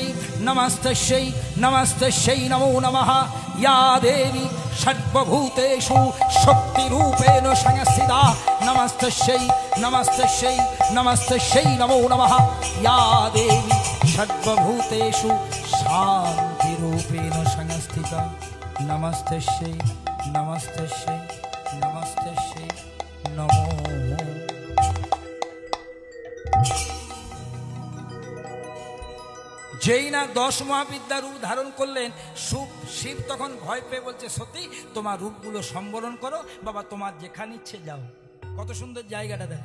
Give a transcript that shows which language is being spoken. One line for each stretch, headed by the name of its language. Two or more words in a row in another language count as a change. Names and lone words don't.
Sanskrit: नमस्तस्यै नमस्तस्यै नमो नमः या देवी सर्वभूतेषु शक्तिरूपेण संस्थिता नमस्तस्यै नमस्तस्यै नमस्तस्यै नमो नमः या देवी सर्वभूतेषु शान्तिरूपेण संस्थिता नमस्तस्यै नमस्तस्यै नमस्तस्यै नमो
Bangla: যেই না 10 মহাবিদ্যার রূপ ধারণ করলেন শিব তখন ভয় পেয়ে বলছে সতী তোমার রূপগুলো সম্বরণ করো বাবা, তোমার যেখানে ইচ্ছে যাও। কত সুন্দর জায়গাটা দেখো।